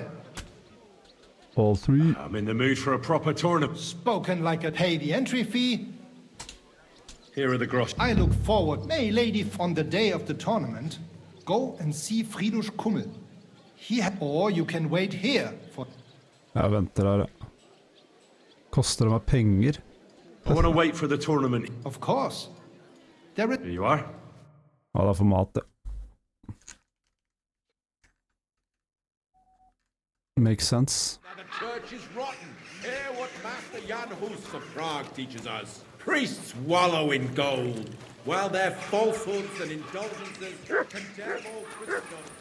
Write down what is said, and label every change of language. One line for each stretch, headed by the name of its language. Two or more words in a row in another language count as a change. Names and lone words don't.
English: All 3. I'm in the mood for a proper tournament. Spoken like a pay the entry fee. Here are the grosh. I look forward, may lady, on the day of the tournament, go and see Friedrich Kummel. Or you can wait here for...
Norwegian: Jeg venter her, ja. Koster det meg penger?
English: I want to wait for the tournament. Of course. There is... Here you are.
Norwegian: Ja, det er for mat, det.
English: Makes sense. The church is rotten. Hear what Master Jan Hus of Prague teaches us. Priests wallow in gold, while their falsehoods and indulgences condemn all Christendom.